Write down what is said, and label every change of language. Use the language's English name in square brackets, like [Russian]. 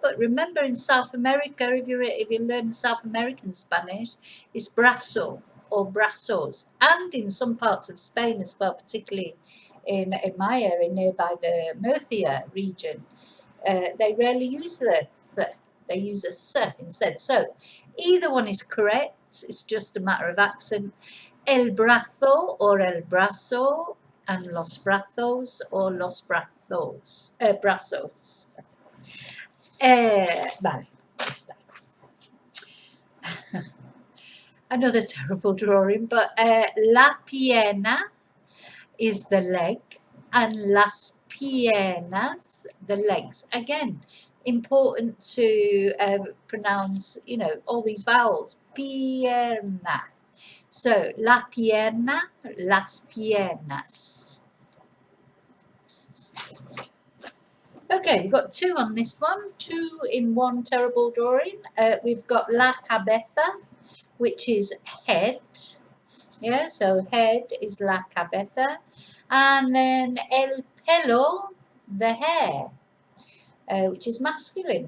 [English] But remember in South America, if you learn South American Spanish, it's brazo or brazos. And in some parts of Spain as well, particularly in my area nearby the Murcia region, they rarely use the th. They use a s instead. So either one is correct. It's just a matter of accent. El brazo or el brazo, and los brazos or los brazos. [Spanish] Brazos. Vale, ya está. [English] Another terrible drawing, but la pierna is the leg and las piernas, the legs. Again, important to pronounce, you know, all these vowels. [Spanish] Pierna. So, la pierna, las piernas. [English] Okay, we've got two on this one. Two in one terrible drawing. We've got la cabeza, which is head. Yeah, so head is la cabeza. And then el pelo, the hair. Which is masculine.